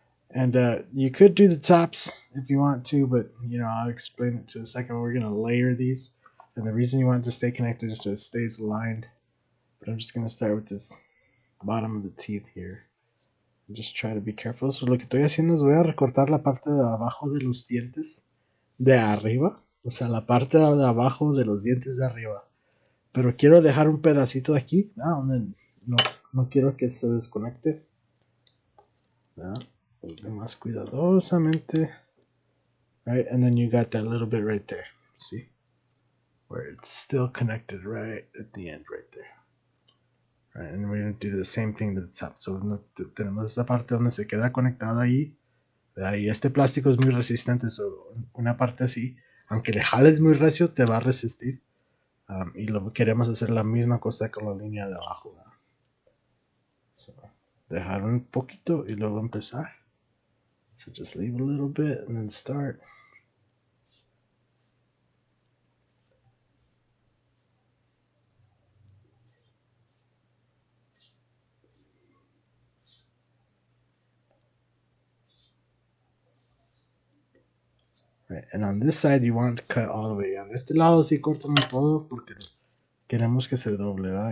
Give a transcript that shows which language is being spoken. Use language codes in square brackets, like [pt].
[en] And you could do the tops if you want to, but I'll explain it to a second. We're going to layer these. And the reason you want it to stay connected is so it stays aligned. But I'm just going to start with this bottom of the teeth here. And just try to be careful. [es] So lo que estoy haciendo es voy a recortar la parte de abajo de los dientes de arriba. O sea, la parte de abajo de los dientes de arriba. Pero quiero dejar un pedacito de aquí, donde no quiero que se desconecte. Más cuidadosamente. [en] Right, and then you got that little bit right there. See? Where it's still connected right at the end right there. Right, and we're going to do the same thing to the top. [es] So tenemos esa parte donde se queda conectado ahí. Y este plástico es muy resistente. So una parte así, aunque le jales muy recio, te va a resistir. Y lo queremos hacer la misma cosa con la línea de abajo. So, dejar un poquito y luego empezar. [en] So just leave a little bit and then start. Right, and on this side you want to cut all the way down. [es] Este lado sí cortamos todo porque queremos que se doble, ¿verdad?